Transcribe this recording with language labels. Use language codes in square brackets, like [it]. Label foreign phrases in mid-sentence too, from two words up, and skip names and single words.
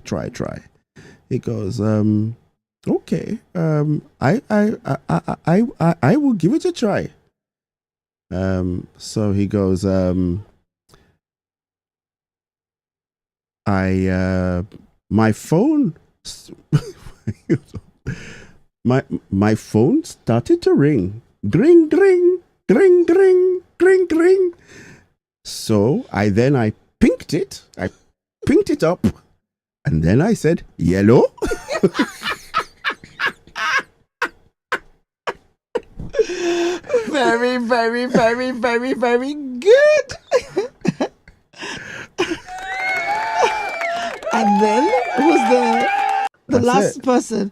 [en] He goes, okay, I will give it a try. So he goes, my phone, my phone started to ring, dring, dring, dring, dring, dring, dring. So I pinked it. I pinked it up, and then I said, yellow. Very, very, very, very, very good. And then who's the last person?